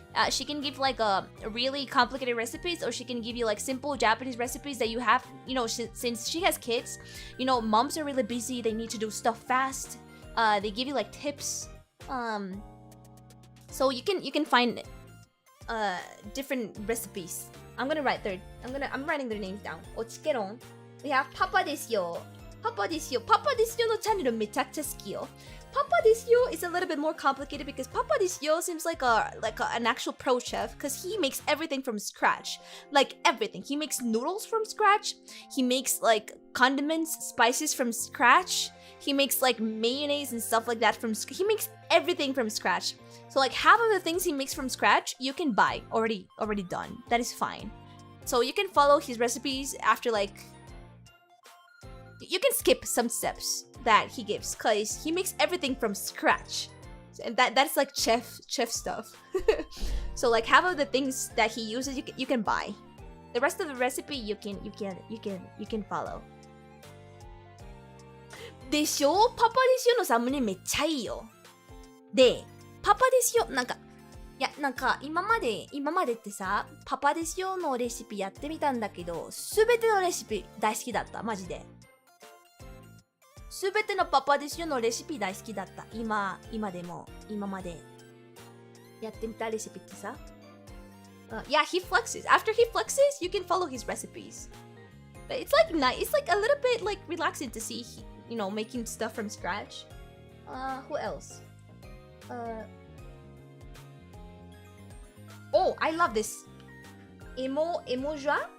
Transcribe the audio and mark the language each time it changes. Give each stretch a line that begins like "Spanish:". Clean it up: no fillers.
English: She can give like really complicated recipes, or she can give you like simple Japanese recipes that you have, you know, since she has kids, you know, moms are really busy, they need to do stuff fast. They give you like tips. So you can find different recipes. I'm writing their names down.
Japanese: おちけろん。いや、パパですよ。パパですよのチャンネルめちゃくちゃ好きよ。
English: Papa Desyo is a little bit more complicated because Papa Desyo seems like an actual pro chef because he makes everything from scratch. Like everything. He makes noodles from scratch. He makes like condiments, spices from scratch. He makes like mayonnaise and stuff like that he makes everything from scratch. So like half of the things he makes from scratch you can buy already done. That is fine. So you can follow his recipes after like you can skip some steps that he gives because he makes everything from scratch, and that's like chef stuff. So like half of the things that he uses you can buy. The rest of the recipe you can follow.
Japanese: でしょ？パパですよのサムネめっちゃいいよ。で、パパですよなんか今までってさ、パパですよのレシピやってみたんだけど、すべてのレシピ大好きだったマジで。すべてのパパですよのレシピ大好きだった。今までやってみたレシピってさ。
English: Yeah, he flexes. After he flexes, you can follow his recipes. But it's like nice. It's like a little bit like relaxing to see, you know, making stuff from scratch. Who else? Oh, I love this. Emoja.